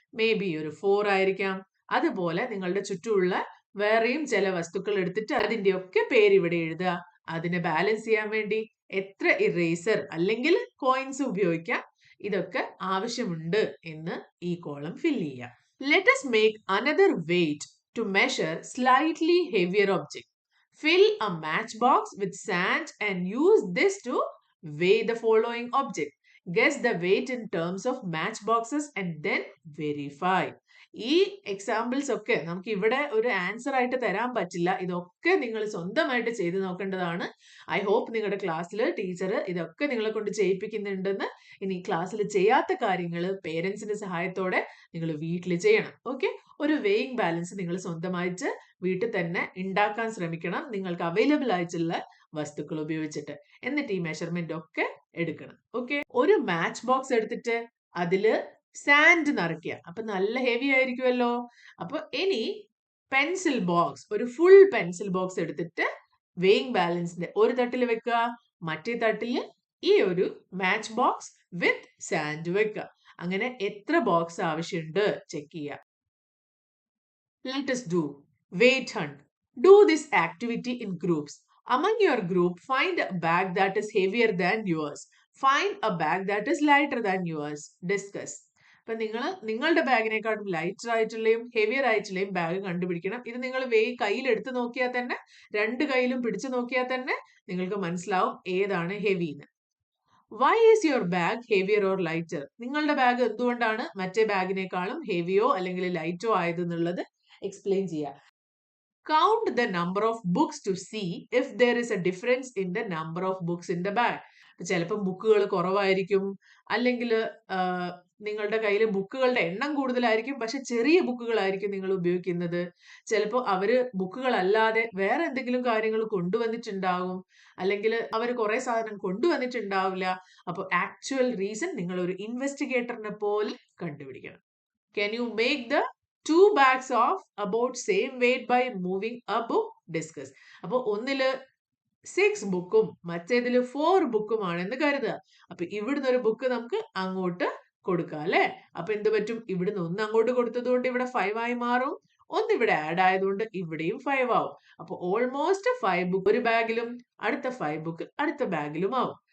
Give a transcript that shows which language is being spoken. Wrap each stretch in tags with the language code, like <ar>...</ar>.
<ml>May be ഒരു 4 ആയിരിക്കാം. അതുപോലെ നിങ്ങളുടെ ചുറ്റുമുള്ള വേറെയും ചില വസ്തുക്കൾ എടുത്തിട്ട് അതിന്റെ ഒക്കെ പേര് ഇവിടെ എഴുതുക. അതിനെ ബാലൻസ് ചെയ്യാൻ വേണ്ടി എത്ര ഇറേസർ അല്ലെങ്കിൽ കോയിൻസ് ഉപയോഗിക്കാം, ഇതൊക്കെ ആവശ്യമുണ്ട് എന്ന് ഈ കോളം ഫിൽ ചെയ്യുക.</ml> <en>Let us make another weight to measure slightly heavier object. Fill a matchbox with sand and use this to weigh the following object. Guess the weight in terms of match boxes and then verify.</en> <ml>ഈ examples ഒക്കെ നമുക്ക് ഇവിടെ ഒരു answer ആയിട്ട് തരാൻ പറ്റില്ല. ഇതൊക്കെ നിങ്ങൾ സ്വന്തമായിട്ട് ചെയ്ത് നോക്കേണ്ടതാണ്. ഐ ഹോപ്പ് നിങ്ങളുടെ ക്ലാസ്സിൽ ടീച്ചർ ഇതൊക്കെ നിങ്ങളെ കൊണ്ട് ചെയ്യിപ്പിക്കുന്നുണ്ടെന്ന്. ഇനി ക്ലാസ്സിൽ ചെയ്യാത്ത കാര്യങ്ങൾ പേരൻസിന്റെ സഹായത്തോടെ നിങ്ങൾ വീട്ടിൽ ചെയ്യണം. ഓക്കെ, ഒരു വെയിങ് ബാലൻസ് നിങ്ങൾ സ്വന്തമായിട്ട് വീട്ടിൽ തന്നെ ഉണ്ടാക്കാൻ ശ്രമിക്കണം, നിങ്ങൾക്ക് അവൈലബിൾ ആയിട്ടുള്ള വസ്തുക്കൾ ഉപയോഗിച്ചിട്ട്. എന്നിട്ട് ഈ മെഷർമെന്റ് ഒക്കെ എടുക്കണം. ഓക്കെ, ഒരു മാച്ച് ബോക്സ് എടുത്തിട്ട് അതില് സാൻഡ് നിറയ്ക്കുക. അപ്പൊ നല്ല ഹെവി ആയിരിക്കുമല്ലോ. അപ്പൊ ഇനി പെൻസിൽ ബോക്സ്, ഒരു ഫുൾ പെൻസിൽ ബോക്സ് എടുത്തിട്ട് വെയിങ് ബാലൻസിന്റെ ഒരു തട്ടിൽ വെക്കുക, മറ്റേ തട്ടില് ഈ ഒരു മാച്ച് ബോക്സ് വിത്ത് സാൻഡ് വെക്കുക. അങ്ങനെ എത്ര ബോക്സ് ആവശ്യമുണ്ട് ചെക്ക് ചെയ്യുക.</ml> <en>Let us do weight hunt. Do this activity in groups. Among your group, find a bag that is heavier than yours. Find a bag that is lighter than yours. Discuss.</en> <ml>അപ്പൊ നിങ്ങളുടെ ബാഗിനെക്കാളും lighter ആയിട്ടുള്ളയും heavier ആയിട്ടുള്ളയും bag കണ്ടുപിടിക്കണം. ഇത് നിങ്ങൾ കയ്യിൽ എടുത്ത് നോക്കിയാൽ തന്നെ, രണ്ട് കയ്യിലും പിടിച്ചു നോക്കിയാൽ തന്നെ നിങ്ങൾക്ക് മനസ്സിലാവും ഏതാണ് ഹെവിന്ന്.</ml> <en>Why is your bag heavier or lighter?</en> <ml>നിങ്ങളുടെ ബാഗ് എന്തുകൊണ്ടാണ് മറ്റേ ബാഗിനേക്കാളും ഹെവിയോ അല്ലെങ്കിൽ ലൈറ്റോ ആയതെന്നുള്ളത് എക്സ്പ്ലെയിൻ ചെയ്യുക.</ml> <en>Count the number of books to see if there is a difference in the number of books in the bag.</en> <ml>ചിലപ്പോൾ ബുക്കുകൾ കുറവായിരിക്കും, അല്ലെങ്കിൽ നിങ്ങളുടെ കയ്യിൽ ബുക്കുകളുടെ എണ്ണം കൂടുതലായിരിക്കും, പക്ഷെ ചെറിയ ബുക്കുകളായിരിക്കും നിങ്ങൾ ഉപയോഗിക്കുന്നത്. ചിലപ്പോൾ അവര് ബുക്കുകളല്ലാതെ വേറെ എന്തെങ്കിലും കാര്യങ്ങൾ കൊണ്ടുവന്നിട്ടുണ്ടാവും, അല്ലെങ്കിൽ അവർ കുറെ സാധനം കൊണ്ടുവന്നിട്ടുണ്ടാവില്ല. അപ്പോൾ ആക്ച്വൽ റീസൺ നിങ്ങൾ ഒരു ഇൻവെസ്റ്റിഗേറ്ററിനെ പോലെ കണ്ടുപിടിക്കണം.</ml> <en>Can you make the two bags of about same weight by moving a book? Discuss.</en> <ml>അപ്പോൾ ഒന്നില് 6 ബുക്കും മറ്റേതില് 4 ബുക്കും ആണെന്ന് കരുതുക. അപ്പൊ ഇവിടുന്ന് ഒരു ബുക്ക് നമുക്ക് അങ്ങോട്ട് കൊടുക്കാം അല്ലെ. അപ്പൊ എന്ത് പറ്റും? ഇവിടുന്ന് ഒന്ന് അങ്ങോട്ട് കൊടുത്തത് കൊണ്ട് ഇവിടെ 5 ആയി മാറും, ഒന്ന് ഇവിടെ ആഡ് ആയതുകൊണ്ട് ഇവിടെയും 5 ആവും. അപ്പൊ ഓൾമോസ്റ്റ് 5 ബുക്ക് ഒരു ബാഗിലും അടുത്ത 5 ബുക്ക് അടുത്ത ബാഗിലും ആവും.</ml>